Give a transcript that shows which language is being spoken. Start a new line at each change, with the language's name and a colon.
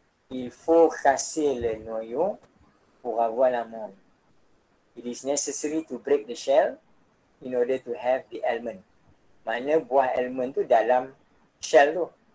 French: Il faut casser le noyau pour avoir l'amande.
English: It is necessary to break the shell in order to have the almond.
Malay: Mana buah almond tu dalam shell tu.